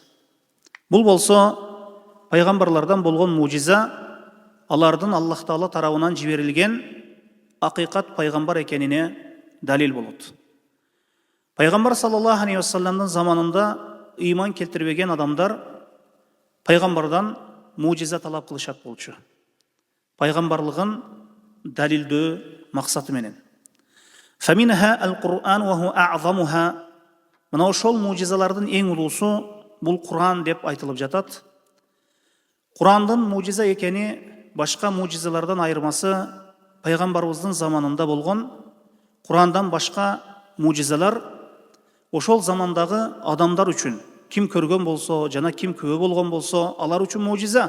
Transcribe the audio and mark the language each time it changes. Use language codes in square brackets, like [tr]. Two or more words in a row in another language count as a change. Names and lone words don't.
[ky] Бул болсо пайгамбарлардан болгон муъжиза алардын Аллах Таала тарабынан жиберилген акыйкат пайгамбар экенине далил болот. Пайгамбар [ar] صلى الله عليه وسلم [ky] заманында ыйман келтирбеген адамдар пайгамбардан муъжиза талап кылышат болчу. Пайгамбарлыгын далилдөө максаты менен. [ar] فمنها القرآن وهو أعظمها. [ky] Мына ошол муъжизалардын эң улуусу бул Кур'ан деп айтылып жатат. Кур'андын муъжиза экени башка муъжизалардан айырмасы пайгамбарыбыздын заманында болгон Кур'андан башка муъжизалар ошол замандагы адамдар үчүн ким көргөн болсо жана ким күбө болгон болсо алар үчүн муъжиза.